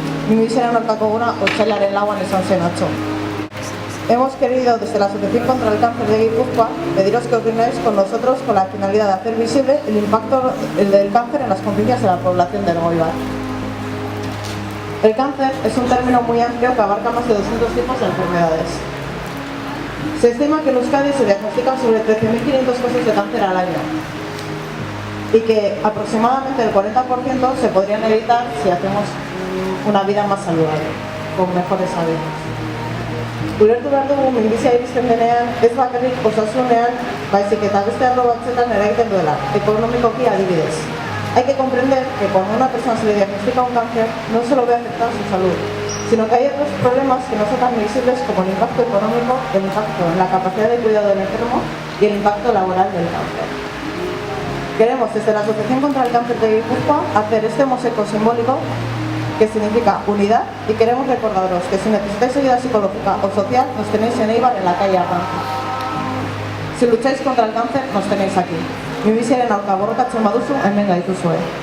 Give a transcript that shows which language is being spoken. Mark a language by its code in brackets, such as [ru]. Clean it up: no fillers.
[eu] Minbiziaren aurkako eguna otsailaren lauan izan zen atzo. [es] Hemos querido, desde la Asociación contra el Cáncer de Guipúzcoa, pediros que opinéis con nosotros con la finalidad de hacer visible el impacto del cáncer en las conciencias de la población del Elgoibar. El cáncer es un término muy amplio que abarca más de 200 tipos de enfermedades. Se estima que en Euskadi se diagnostican sobre 13.500 casos de cáncer al año y que aproximadamente el 40% se podrían evitar si hacemos una vida más saludable, con mejores hábitos. [eu] Ulertu behar dugu minbizia iristen denean, ez bakarrik osasunean, baizik eta beste arlo batzuetan eragiten duela, ekonomikoki adibidez. [es] Hay que comprender que cuando a una persona se le diagnostica un cáncer, no solo ve afectada su salud, sino que hay otros problemas que no son tan visibles como el impacto económico, el impacto en la capacidad de cuidado del enfermo y el impacto laboral del cáncer. Queremos, desde la Asociación contra el Cáncer de Guipúzcoa, hacer este mosaico simbólico que significa unidad, y queremos recordaros que si necesitáis ayuda psicológica o social, nos tenéis en Eibar, en la calle Arranza. Si lucháis contra el cáncer, nos tenéis aquí. [eu] Minbiziaren aurka borrokatzen baduzu, hemen gaituzue.